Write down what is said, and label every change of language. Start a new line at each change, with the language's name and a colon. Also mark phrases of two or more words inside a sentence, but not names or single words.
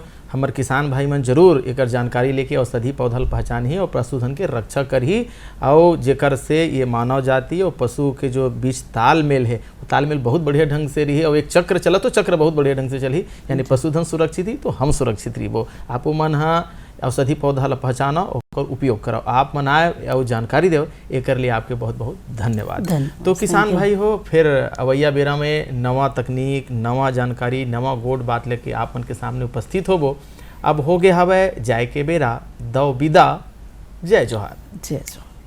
Chhattisgarhi: हमारे किसान भाई मन जरूर एक जानकारी लेके औषधि पौधा पहचान ही और पशुधन के रक्षा कर ही, और जेकर से ये मानव जाति और पशु के जो बीच तालमेल है, वो तालमेल बहुत बढ़िया ढंग से रही, और एक चक्र चला तो चक्र बहुत बढ़िया ढंग से चली, यानी पशुधन सुरक्षित ही तो हम सुरक्षित रही। वो आप मन औषधि पौधा ला पहचानो और उपयोग करो, आप मन आए और जानकारी दो, एक लिए आपके बहुत बहुत धन्यवाद। तो किसान भाई हो, फिर अवैया बेरा में नवा तकनीक, नवा जानकारी, नवा गोड बात लेके आप मन के सामने उपस्थित होबो। अब हो गए हवे जाए के बेरा, दो विदा। जय जोहार। जय जोहार।